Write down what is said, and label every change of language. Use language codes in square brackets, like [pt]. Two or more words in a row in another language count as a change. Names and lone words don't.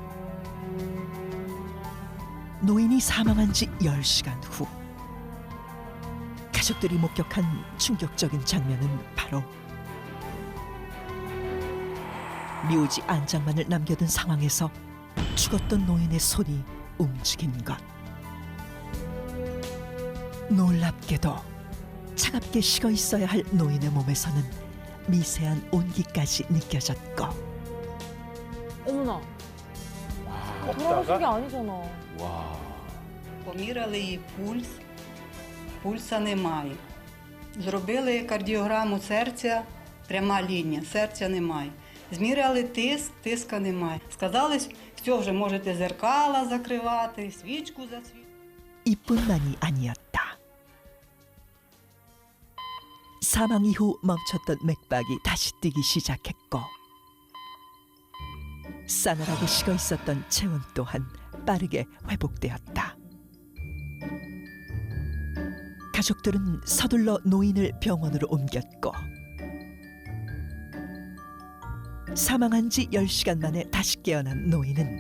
[ko] 노인이 사망한 지 10시간 후, 가족들이 목격한 충격적인 장면은 바로 묘지 안장만을 남겨둔 상황에서 죽었던 노인의 손이 움직인 것. 놀랍게도 차갑게 식어 있어야 할 노인의 몸에서는 미세한 온기까지 느껴졌고, 어머나. 돌아가신 게 아니잖아. 와. [uk] Поміряли пульса немає. Зробили кардіограму серця, пряма лінія, серця немає. Зміряли тиск, тиска немає. Сказали, все, вже можете зеркала закривати, свічку засвітити. [ko] 이뿐만이 아니었다. 사망 이후 멈췄던 맥박이 다시 뛰기 시작했고, 싸늘하게 식어 있었던 체온 또한 빠르게 회복되었다. 가족들은 서둘러 노인을 병원으로 옮겼고, 사망한 지 10시간 만에 다시 깨어난 노인은